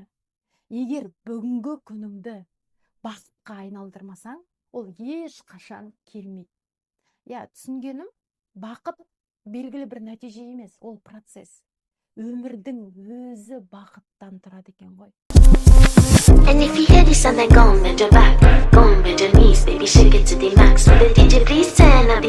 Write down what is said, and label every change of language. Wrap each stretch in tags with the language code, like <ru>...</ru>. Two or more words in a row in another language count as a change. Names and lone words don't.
<kk>Егер бүгінгі күніңді бақытқа айналдырмасаң, ол ешқашан келмейді. Түсінгенім, бақыт белгілі бір нәтиже емес, ол процесс. Өмірдің өзі бақыттан тұрады екен ғой.</kk> <en>And if you hear this and then go and bend your back, go and bend your knees, baby, shake it to the max. But did you please turn up the</en>